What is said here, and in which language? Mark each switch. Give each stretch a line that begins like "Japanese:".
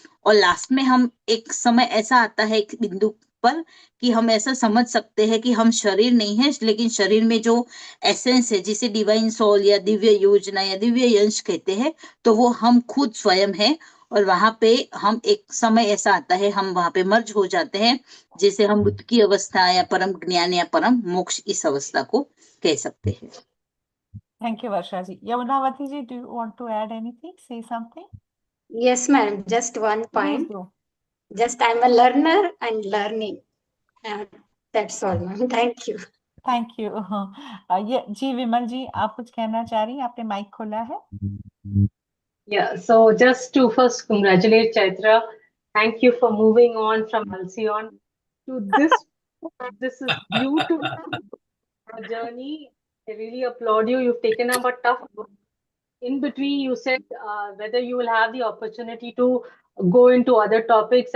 Hindi: और लास्ट में हम एक समय ऐसा आता है एक बिंदु पर कि हम ऐसा समझ सकते हैं कि हम शरीर नहीं है, लेकिन शरीर में जो एसेंस है जिसे डिवाइन सोल या दिव्य योजना या दिव्य यंश कहते हैं, तो वो हम खुद स्वयं है। और वहां पे हम एक समय ऐसा आता है हम वहां पे मर्ज हो जाते हैं, जिसे हम बुद्ध की अवस्था या परम ज्ञान या परम मोक्ष इस अवस्था को कह सकते हैं।
English: Thank you, Varsha ji. Yamunavati ji, do you want to add anything? Say something? Yes, madam. Just one Please point. do. Just I'm a learner and learning. That's all, ma'am. Thank you. Thank you.
Hindi: ये जी विमल जी, आप कुछ कहना चाह रही हैं? आपने mic खोला है?
English: Yeah, so just to first congratulate Chaitra. Thank you for moving on from Halcyon to this. This is beautiful journey. I really applaud you. You've taken up a tough book. In between, you said whether you will have the opportunity to go into other topics.